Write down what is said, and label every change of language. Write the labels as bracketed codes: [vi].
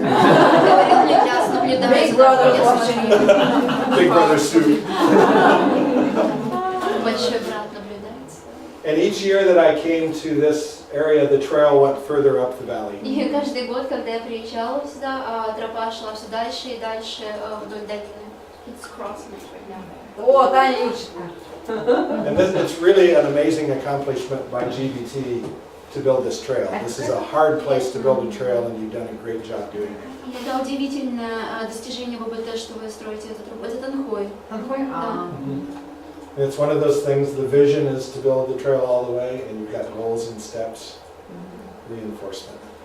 [ru] Говорил мне, я наблюдаю за тобой, я смотрю. [en] Big brother soup. [ru] большой брат наблюдается. [en] And each year that I came to this area, the trail went further up the valley. [ru] И каждый год, когда я приезжала сюда, тропа шла все дальше и дальше вдоль долины. [en] It's crossing right now. [ru] О, Таня учит. [en] And this, it's really an amazing accomplishment by GBT to build this trail. This is a hard place to build a trail, and you've done a great job doing it. [ru] И это удивительное достижение ББТ, что вы строите эту тропу. Это Танхой. Танхой? Да. [en] And it's one of those things, the vision is to build the trail all the way, and you've got goals and steps, reinforcement.